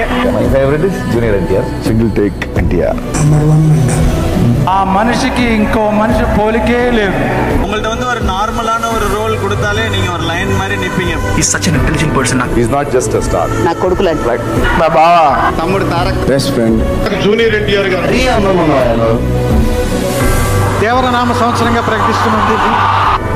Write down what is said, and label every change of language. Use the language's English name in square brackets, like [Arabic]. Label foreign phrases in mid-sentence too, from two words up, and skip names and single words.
[English] My favourite is Junior NTR. Single take NTR. [Telugu] ఆ మనిషికి ఇంకో మనిషి పోలికే లేదు. [Tamil] உங்கள்ட்ட வந்து ஒரு நார்மலான ஒரு ரோல் கொடுத்தாலே நீங்க ஒரு லைன் மாதிரி நிப்பீங்க. [English] He's such an intelligent person. He's not just a star. [Telugu] నా కొడుకుల నా బావా, తమ్ముడు తారక్ [English] best friend. [Telugu] జూనియర్ ఎన్టీఆర్ గారు దేవర నామ సంవత్సరంగా ప్రకటిస్తున్నది